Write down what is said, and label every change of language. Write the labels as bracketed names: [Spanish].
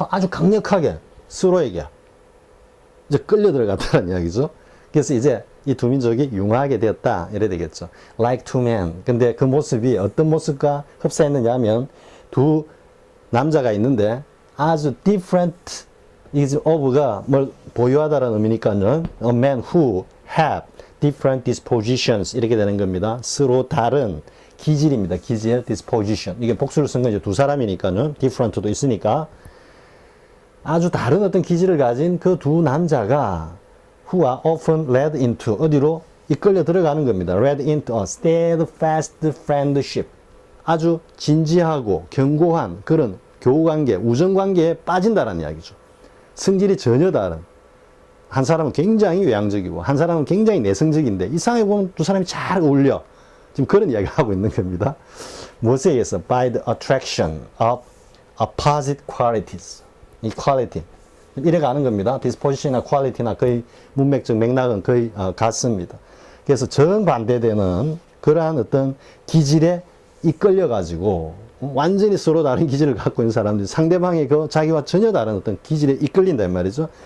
[Korean] 아주 강력하게 서로에게 이제 끌려 들어갔다는 이야기죠. 그래서 이제 이 두 민족이 융화하게 되었다 이래 되겠죠. [English] Like two men. [Korean] 근데 그 모습이 어떤 모습과 흡사했느냐 하면 두 남자가 있는데 아주 [English] different is of [Korean] 가 뭘 보유하다라는 의미니까요. [English] A man who have different dispositions [Korean] 이렇게 되는 겁니다. 서로 다른 기질입니다. 기질, disposition. 이게 복수를 쓴 건 이제 두 사람이니까요. different도 있으니까 아주 다른 어떤 기질을 가진 그 두 남자가 [English] who are often led into [Korean] 어디로 이끌려 들어가는 겁니다. [English] led into a steadfast friendship. [Korean] 아주 진지하고 견고한 그런 교우관계, 우정관계에 빠진다는 이야기죠. 성질이 전혀 다른. 한 사람은 굉장히 외향적이고 한 사람은 굉장히 내성적인데 이상하게 보면 두 사람이 잘 어울려. 지금 그런 이야기를 하고 있는 겁니다. 무엇에 의해서? [English] By the attraction of opposite qualities. [Korean] 이 quality. 이래 가는 겁니다. disposition이나 quality나 거의 문맥적 맥락은 거의 같습니다. 그래서 정반대되는 그러한 어떤 기질에 이끌려 가지고 완전히 서로 다른 기질을 갖고 있는 사람들이 상대방의 그 자기와 전혀 다른 어떤 기질에 이끌린다 이 말이죠.